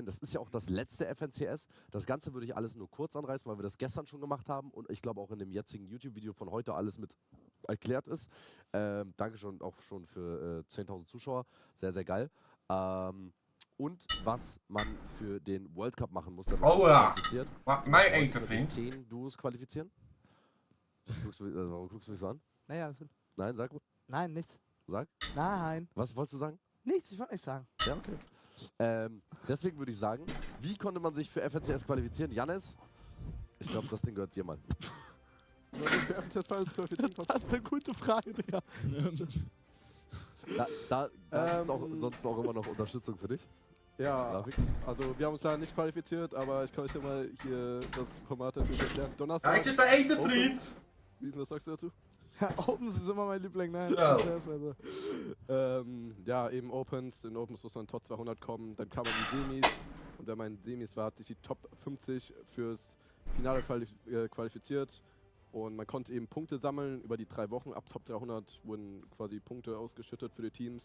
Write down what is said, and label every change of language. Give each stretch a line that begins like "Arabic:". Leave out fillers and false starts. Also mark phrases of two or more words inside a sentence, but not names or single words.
German: Das ist ja auch das letzte FNCS. Das Ganze würde ich alles nur kurz anreißen, weil wir das gestern schon gemacht haben und ich glaube auch in dem jetzigen YouTube-Video von heute alles mit erklärt ist. Danke schon auch schon für 10.000 Zuschauer. Sehr, sehr geil. Und was man für den
English: World Cup
German: machen muss, damit man sich qualifiziert.
Dutch: Maakt mij eten,
German: Heute
Dutch: vriend.
German: 10 Duos qualifizieren. Warum guckst du mich so an? Naja, alles gut. Nein, sag. Nein, nichts. Sag. Nein. Was wolltest du sagen? Nichts, ich wollte nicht sagen. Ja, okay. Deswegen würde ich sagen, wie konnte man sich für FNCS qualifizieren? Jannis, ich glaube, das Ding gehört dir, Mann. Das ist eine gute Frage, Digga. Da ist auch, sonst auch immer noch Unterstützung für dich. Ja, Grafik. also wir haben uns da nicht qualifiziert, aber ich kann euch ja mal hier das Format natürlich erklären. Ja, Donnerstag.
Dutch: ik zit te eten, vriend!
German: Wie was sagst du dazu? Opens ist immer mein Liebling, ne? Ja. Also. Ja, eben Opens. In Opens muss man in Top 200 kommen. Dann kam man in die Semis. Und wenn man in Semis war, hat sich die Top 50 fürs Finale qualifiziert. Und man konnte eben Punkte sammeln über die 3 Wochen. Ab Top 300 wurden quasi Punkte ausgeschüttet für die Teams.